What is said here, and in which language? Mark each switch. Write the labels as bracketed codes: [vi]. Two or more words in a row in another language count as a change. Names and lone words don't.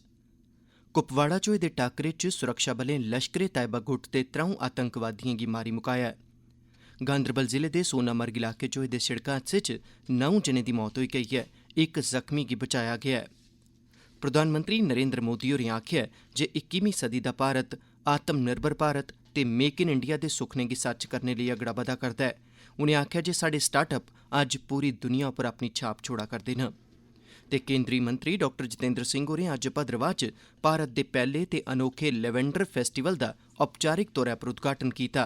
[doi] कुपवाड़ा च होए दे टाकरे च सुरक्षा बलें लश्करे तैयबा गुट दे 3 आतंकवादियें गी मारी मुकाया ऐ। गांदरबल जिले दे सोनामर्ग इलाके च होए दे सिड़क हादसे च 9 जनें दी मौत होई गेई ऐ, इक जख्मी गी बचाया गेआ ऐ। प्रधानमंत्री नरेंद्र मोदी होरें आखेआ ऐ जे 21वीं सदी दा भारत आत्मनिर्भर भारत ते मेक इन इंडिया दे सुखने गी सच करने लेई अगड़ा बधा करदा ऐ। उनें आखेआ जे साढ़े स्टार्टअप अज्ज पूरी दुनिया उप्पर अपनी छाप छोड़ा करदे न। ते केंद्री मंत्री डॉक्टर जितेंद्र सिंह होरें अज्ज भद्रवाह च भारत दे पैह्ले ते अनोखे लैवेंडर फेस्टिवल दा औपचारिक तौरा पर उद्घाटन कीता।